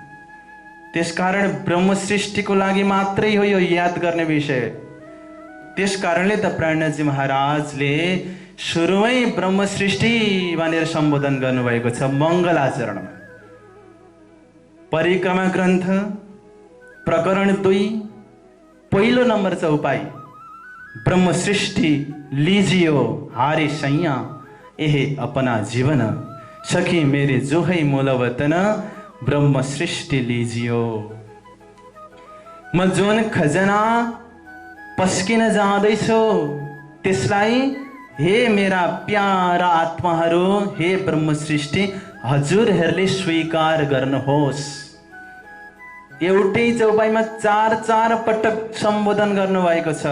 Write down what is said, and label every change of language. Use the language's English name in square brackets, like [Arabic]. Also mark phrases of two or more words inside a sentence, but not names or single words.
[Nepali] त्यसकारण ब्रह्म सृष्टिको लागि मात्रै हो यो याद गर्ने विषय। त्यसकारणले त प्राणजी महाराजले सुरुमै ब्रह्म सृष्टि भनेर सम्बोधन गर्नुभएको छ मङ्गलाचरणमा। परिक्रमा ग्रन्थ प्रकरण 2 पहिलो नम्बर चौपाई, [Hindi] ब्रह्म सृष्टि लीजियो हारे सैया, एहे अपना जीवन सखी मेरे जो है मूल वतन, ब्रह्म सृष्टि लीजियो। [Nepali] म जुन खजना पस्किन जाँदैछु त्यसलाई हे मेरा प्यारा आत्माहरू, हे ब्रह्म सृष्टि हजुरहरूले स्वीकार गर्नुहोस्। एउटै चौपाईमा 4 पटक सम्बोधन गर्नुभएको छ।